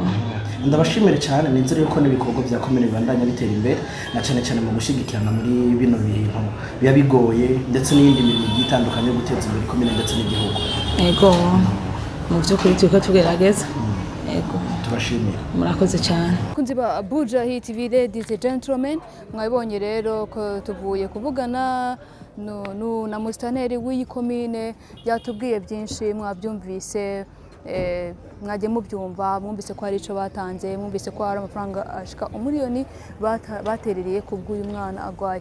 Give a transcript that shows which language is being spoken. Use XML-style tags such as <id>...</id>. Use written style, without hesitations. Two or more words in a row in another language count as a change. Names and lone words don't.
<rn>ndabashimire cyane nizere yuko n'ibikorwa bya komine bibandanya bitera imbere na cyane cyane mu gushigikirana muri bino bintu biba bigoye ndetse n'iyindi mirimo igiye itandukanye yo guteza imbere komine ndetse n'igihugu. Yego mu by'ukuri turiko tugerageza. Yego tubashimire, murakoze cyane. Kunzi ba Buja Hit TV,</rn> <en>ladies and gentlemen,</en> <rn>mwabonye rero ko tuvuye kuvugana na mustaneri w'iyi komine, yatubwiye byinshi mwabyumvise. Mwagiye mubyumva, mwumvise ko hari ico batanze, mwumvise ko hari amafaranga ashika umuriyoni baterereye kubw'uyu mwana agwaye.</rn>